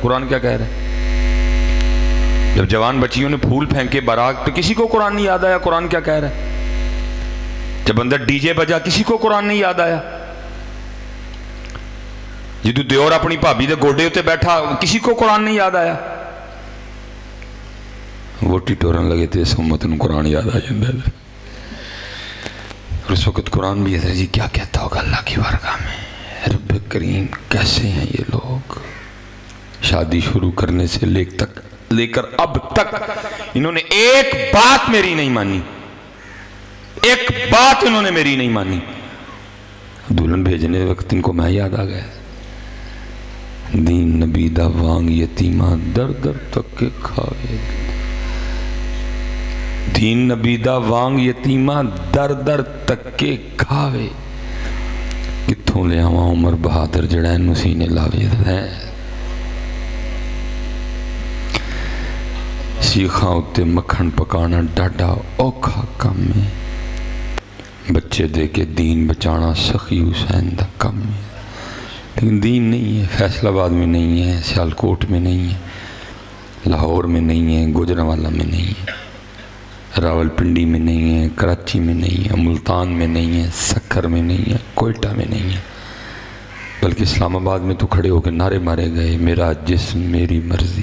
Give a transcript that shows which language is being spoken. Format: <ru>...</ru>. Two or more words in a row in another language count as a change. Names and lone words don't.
<ur>قرآن کیا کہہ رہا ہے؟ جب جوان بچیوں نے پھول پھینکے بارات پہ کسی کو قرآن نہیں یاد آیا. قرآن کیا کہہ رہا ہے؟ جب اندر ڈی جے بجا کسی کو قرآن نہیں یاد آیا.</ur> <pa>جدو دیور اپنی بھابی دے گوڈے ہوتے بیٹھا</pa> <ur>کسی کو قرآن نہیں یاد آیا.</ur> <pa>ووٹی ٹورن لگے</pa> <ur>تھے اس امت نے قرآن یاد آ جاتا ہے. اور اس وقت قرآن بھی حضرت جی کیا کہتا ہوگا اللہ کی بارگاہ میں، رب کریم کیسے ہیں یہ لوگ. شادی شروع کرنے سے لے کر اب تک انہوں نے ایک بات میری نہیں مانی، ایک بات انہوں نے میری نہیں مانی. دلہن بھیجنے وقت ان کو میں یاد آ گیا.</ur> <pa>دین نبی دا وانگ یتیمہ در در تک کے کھاوے. دین نبی دا وانگ یتیمہ در در تک کے کھاوے. کتھوں لے آواں عمر بہادر جڑا اینو سینے لاوے. سیخاں اتے مکھن پکانا ڈاڈا اوکھا کم ہے. بچے دے کے دین بچانا سخی حسین دا کم ہے.</pa> <ur>لیکن دین نہیں ہے، فیصل آباد میں نہیں ہے، سیالکوٹ میں نہیں ہے، لاہور میں نہیں ہے، گوجرانوالا میں نہیں ہے، راول پنڈی میں نہیں ہے، کراچی میں نہیں ہے، ملتان میں نہیں ہے، سکھر میں نہیں ہے، کوئٹہ میں نہیں ہے، بلکہ اسلام آباد میں تو کھڑے ہو کے نعرے مارے گئے، میرا جسم میری مرضی.</ur>